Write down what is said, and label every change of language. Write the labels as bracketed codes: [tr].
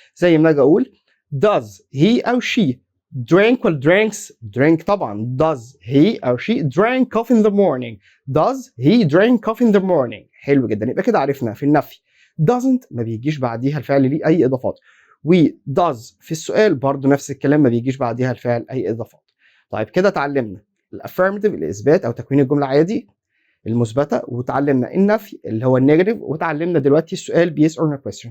[ar] زي ما اجي اقول [en] does he [ar] او she drink ولا drinks. [en] drink طبعا. does he او she drink coffee in the morning. does he drink coffee in the morning. [ar] حلو جدا. يبقى كده عرفنا في النفي doesn't ما بيجيش بعديها الفعل ليه اي اضافات، و does في السؤال برضو نفس الكلام ما بيجيش بعديها الفعل اي اضافات. طيب كده اتعلمنا الافيرماتيف الاثبات او تكوين الجمله عادي المثبته، وتعلمنا النفي اللي هو النيجاتيف، وتعلمنا دلوقتي السؤال بيس اور نو كويستشن.